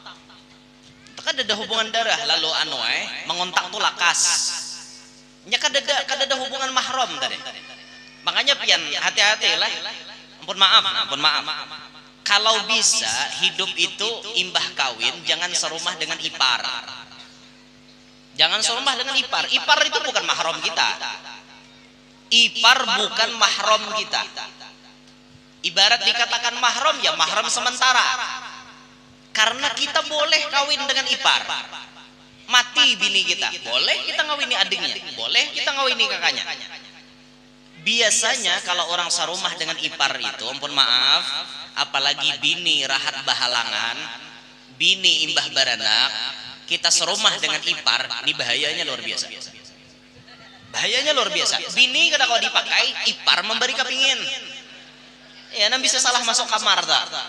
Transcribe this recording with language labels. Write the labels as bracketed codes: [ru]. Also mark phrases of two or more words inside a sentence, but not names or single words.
[bjn] Kada ada hubungan darah lalu mengontang tuh lakas. Nya kada ada hubungan mahram tadi. Makanya pian hati-hati lah. Ampun maaf. Kalau bisa hidup itu imbah kawin jangan serumah dengan ipar. [id] Jangan serumah dengan ipar. Ipar itu bukan mahram kita. Ipar bukan mahram kita. Ibarat dikatakan mahram ya mahram sementara. Karena kita boleh kawin dengan ipar. [bjn] Mati bini kita, boleh kita ngawini adiknya, boleh kita ngawini kakaknya. Biasanya kalau orang sarumah dengan ipar itu, ampun maaf, apalagi bini rahat bahalangan, bini imbah baranak, kita serumah dengan ipar, ini bahayanya luar biasa. [id] Bahayanya luar biasa. [bjn] Bini kada kalau dipakai, ipar memberi kepingin. Ya, nan bisa salah masuk kamar tak?